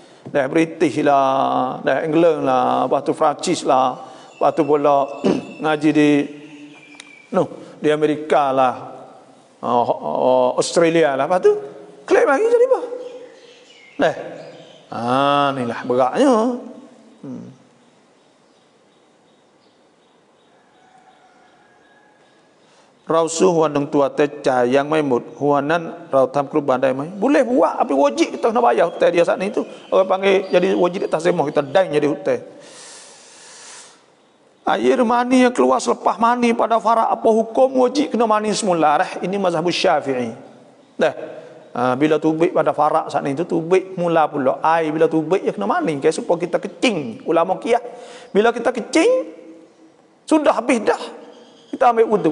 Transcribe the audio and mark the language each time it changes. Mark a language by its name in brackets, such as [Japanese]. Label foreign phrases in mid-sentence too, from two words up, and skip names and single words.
[Malay] British lah, England lah, lepas tu Perancis lah, lepas tu pula ngaji di Amerika lah, Australia lah, lepas tu klik lagi jadi apa? Ni lah beratnya. [Thai] เราสู้หัวหนึ่งตัวแต่จ่ายยังไม่หมดหัวนั้นเราทำกรุบานได้ไหม [Malay] boleh buat tapi wajib kita kena bayar hutang dia saat itu orang panggil jadi wajib atas semua kita dain jadi hutang. Air mani yang keluar selepas mani pada farak apa hukum wajib kena mani semula ini mazhab Syafi'i. Bila tubik pada farak saat itu tubik mula pula air bila tubik ya kena mani supaya kita kecing ulama qiyas bila kita kecing sudah habis dah kita ambil wuduk.